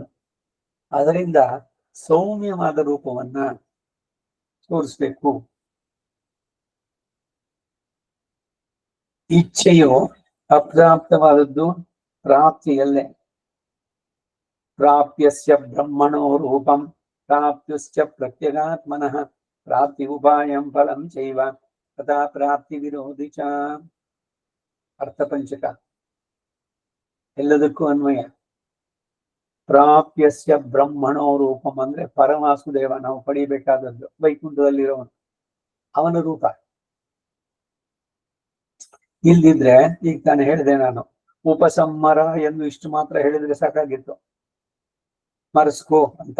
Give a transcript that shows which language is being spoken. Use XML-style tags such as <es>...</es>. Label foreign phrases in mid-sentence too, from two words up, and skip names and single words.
<kn>ಅದರಿಂದ ಸೌಮ್ಯವಾದ ರೂಪವನ್ನ ತೋರಿಸ್ಬೇಕು. ಇಚ್ಛೆಯು ಅಪ್ರಾಪ್ತವಾದದ್ದು ಪ್ರಾಪ್ತಿಯಲ್ಲೇ.</kn> <sa>ಪ್ರಾಪ್ಯಸ್ಯ ಬ್ರಹ್ಮಣೋ ರೂಪಂ ಪ್ರಾಪ್ತಶ್ಚ ಪ್ರತ್ಯಗಾತ್ಮನಃ ಪ್ರಾಪ್ತಿ ಉಪಾಯಂ ಫಲಂ ಚೈವ ತಥಾ ಪ್ರಾಪ್ತಿ ವಿರೋಧಿ ಚ.</sa> <kn>ಅರ್ಥಪಂಚಕ ಎಲ್ಲದಕ್ಕೂ ಅನ್ವಯ.</kn> <sa>ಪ್ರಾಪ್ಯಸ್ಯ ಬ್ರಹ್ಮಣೋ ರೂಪಂ</sa> <kn>ಅಂದ್ರೆ ಪರಮಾಸುದೇವ, ನಾವು ಪಡಿಬೇಕಾದದ್ದು ವೈಕುಂಠದಲ್ಲಿರೋನು, ಅವನ ರೂಪ. ಇಲ್ದಿದ್ರೆ ಈಗ ತಾನು ಹೇಳಿದೆ ನಾನು, ಉಪಸಂಹಾರ ಎಂದು ಇಷ್ಟು ಮಾತ್ರ ಹೇಳಿದ್ರೆ ಸಾಕಾಗಿತ್ತು, ಮರೆಸ್ಕೋ ಅಂತ.</kn>